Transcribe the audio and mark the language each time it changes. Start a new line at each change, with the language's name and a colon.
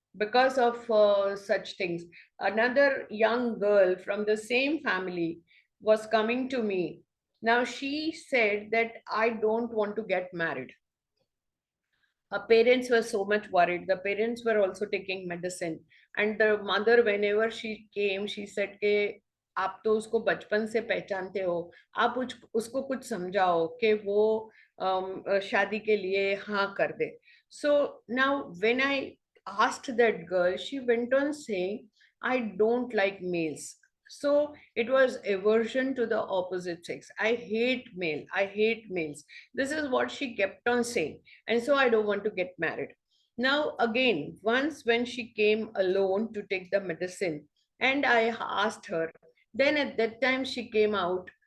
English: because of such things. Another young girl from the same family was coming to me. Now she said that I don't want to get married. Her parents were so much worried. The parents were also taking medicine. And the mother, whenever she came, she said
Hindi: कि आप तो उसको बचपन से पहचानते हो, आप उसको कुछ समझाओ कि वो शादी के लिए हाँ कर दे.
English: So now when I asked that girl, she went on saying, I don't like males. So it was aversion to the opposite sex. I hate male. I hate males. This is what she kept on saying. And so I don't want to get married. Now, again, once when she came alone to take the medicine, and I asked her, then at that time she came out.